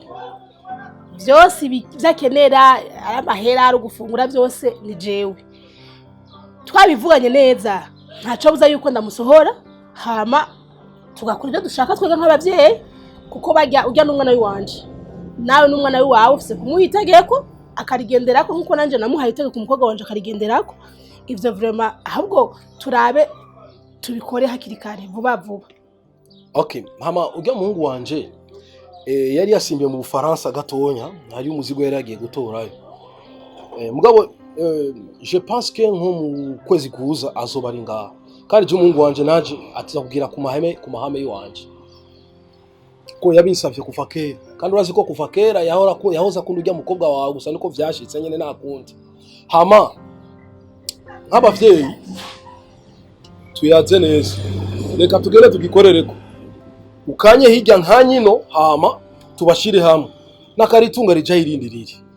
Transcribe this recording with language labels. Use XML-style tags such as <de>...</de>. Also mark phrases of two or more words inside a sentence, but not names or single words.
<rn>byose byakenera amahera ari gufungura byose ni jewe twabivuganye neza ntaco buza yuko ndamusohora hama tugakora ibyo dushaka twega nk'abavyeyi kuko bajya urya n'umwana wanje nawe n'umwana wawe ufise kumuhitegeko akarigenderako nkuko nanje namuhaye itegeko ku mukobwa wanje akarigenderako ivyo vraiment ahubwo turabe tubikore hakiri kare vuba vuba. Okay, hama urya muhungu wanje yari yasimbiye mu Bufaransa gatonya hari umuzigo yari yagiye gutorayo. Mugabo</rn> <fr>je pense que</fr> <rn>nko mu kwezi kuza azoba ari ngaha kandi je umuhungu wanje naje atizakubwira ku mahame y'wanje ko yabinsavye kuva kera kandi urazi ko kuva kera yahoza kundi urya mukobwa wawe gusa niko vyashitse nyene nakundi. Hama nk'abavyeyi tuyaze neza reka tugere tugikorereko ukanye hirya nkanyino hama tubashire hamwe nakaritunga rija irindi riri.</rn>